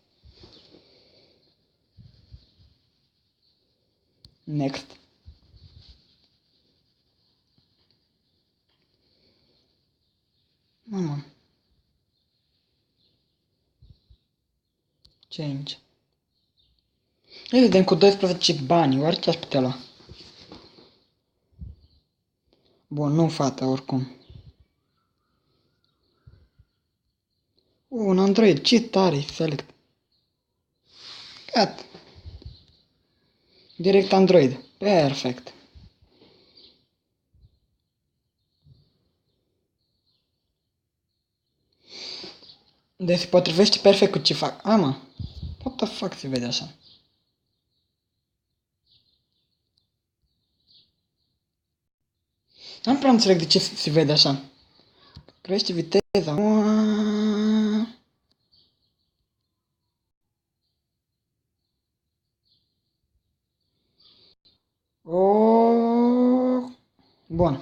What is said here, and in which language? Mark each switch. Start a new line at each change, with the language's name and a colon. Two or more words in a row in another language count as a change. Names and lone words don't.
English: Next.
Romanian: Mamă.
English: Change.
Romanian: Vedem cu 12 bani. Oare ce aș putea lua? Bun, nu fata, oricum. Un Android, ce tare, select. Gata. Direct Android. Perfect. Deci se potrivește perfect cu ce fac. Mă.
English: What the fuck
Romanian: se vede așa? N-am prea înțeleg de ce se vede așa. Crește viteza. Bun.